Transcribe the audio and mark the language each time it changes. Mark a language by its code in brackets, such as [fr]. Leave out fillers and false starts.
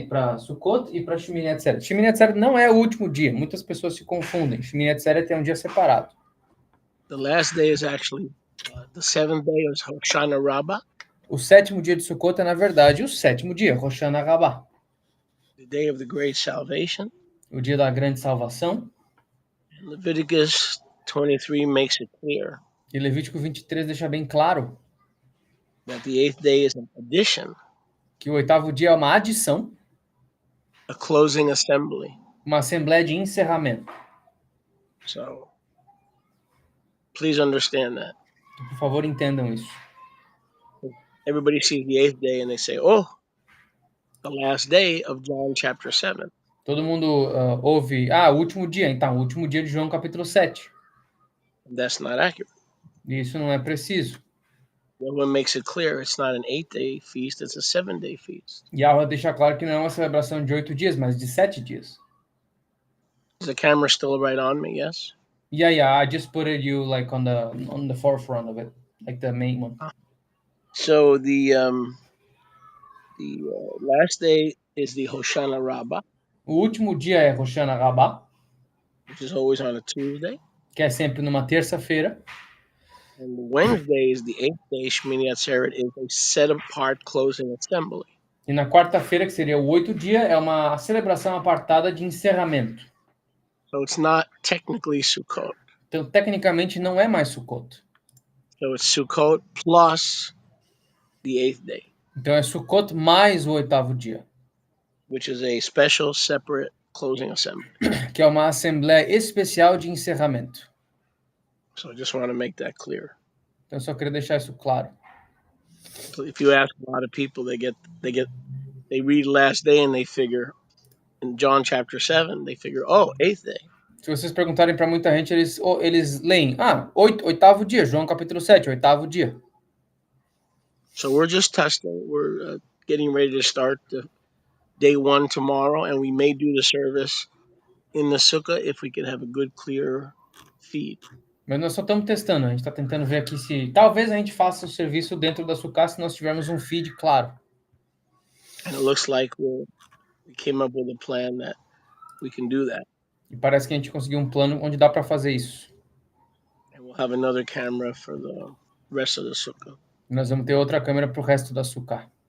[pt] aqui para Sukkot e para Shemini Atzeret. Shemini Atzeret não é o último dia. Muitas pessoas se confundem. Shemini Atzeret é um dia separado. [en] the last day is actually the 7th day of Hoshana Rabbah, [pt] O sétimo dia de Sukkot é, na verdade, o sétimo dia, Rosh Hashanah, [en] the day of the great salvation. [pt] o dia da grande salvação. [en] And Leviticus 23 makes it clear [pt] E Levítico 23 deixa bem claro [en] that the 8th day is an addition, [pt] que o oitavo dia é uma adição, [en] a closing assembly. [pt] uma assembleia de encerramento. [en] So please understand that. [pt] Por favor, entendam isso. [en] Everybody sees the 8th day and they say, oh, the last day of John chapter 7. [pt] Todo mundo ouve, o último dia, então, o último dia de João capítulo 7. [en] And that's not accurate. [pt] E isso não é preciso. [en] Yahweh makes it clear it's not an 8-day feast, it's a 7-day feast. [pt] Yahweh deixa claro que não é uma celebração de 8 dias, mas de 7 dias. [en] Is the camera still right on me? Yes? Yeah, I just put you like on the forefront of it, like the main one. So the last day is the Hoshana Rabbah, [pt] O último dia é Rosh Hashanah, [en] which is always on a Tuesday. [pt] que é sempre numa terça-feira. [en] And Wednesday is the 8th day. Shmini Atzeret is a set-apart closing assembly. [pt] E na quarta-feira, que seria o 8º dia, é uma celebração apartada de encerramento. [en] So it's not technically Sukkot. [pt] Então, tecnicamente, não é mais Sukkot. [en] So it's Sukkot plus the 8th day, [pt] Então, é Sukkot mais o oitavo dia, [en] which is a special, separate closing assembly. [pt] que é uma assembleia especial de encerramento. [en] So I just want to make that clear. [pt] Então, eu só queria deixar isso claro. [en] So if you ask a lot of people, they read last day and they figure in John chapter 7, they figure, oh, 8th day. [pt] Se vocês perguntarem para muita gente, eles leem, oitavo dia, João capítulo 7, oitavo dia. [en] So we're just testing. We're getting ready to start the day 1 tomorrow, and we may do the service in the sukkah if we can have a good, clear feed. [pt] Mas nós só estamos testando, a gente está tentando ver aqui se talvez a gente faça o serviço dentro da sucá se nós tivermos um feed claro. [en] And it looks like we came up with a plan that we can do that. [pt] E parece que a gente conseguiu um plano onde dá para fazer isso. [en] And we'll have another camera for the rest of the sukkah. [pt] Nós vamos ter outra câmera para o resto da sucá.